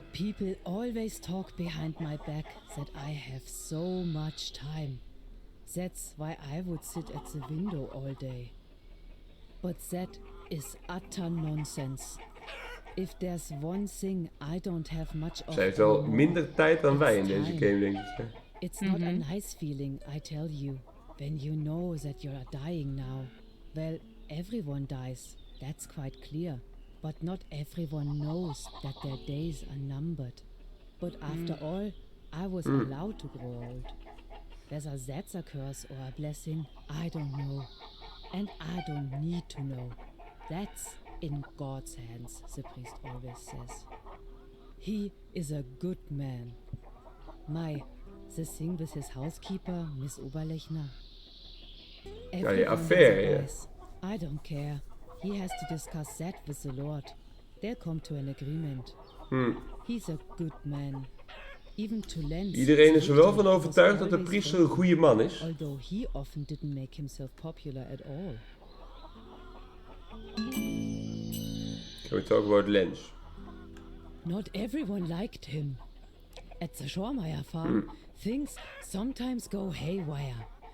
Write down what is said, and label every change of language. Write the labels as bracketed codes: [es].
[en] People always talk behind my back that I have so much time. That's why I would sit at the window all day. But that is utter nonsense. If there's one thing I don't have much of. [nl] Zij heeft wel minder tijd dan wij in deze game, denk ik. [en] It's not a nice feeling, I tell you, when you know that you are dying now. Well, everyone dies, that's quite clear. But not everyone knows that their days are numbered. But after all, I was allowed to grow old. Whether that's a curse or a blessing, I don't know. And I don't need to know. That's in God's hands, the priest always says. He is a good man. The thing with his housekeeper, Miss Oberlechner. [nl] Ja, die affaire, ja. [en] I don't care. He has to discuss that with the Lord. They'll come to an agreement. He's a good man. Even to Lenz. [nl] Iedereen is er wel van overtuigd dat de priester een goede man is. [en] Although he often didn't make himself popular at all. Can we talk about Lenz? Not everyone liked him. At the Schormeyer farm, things sometimes go haywire.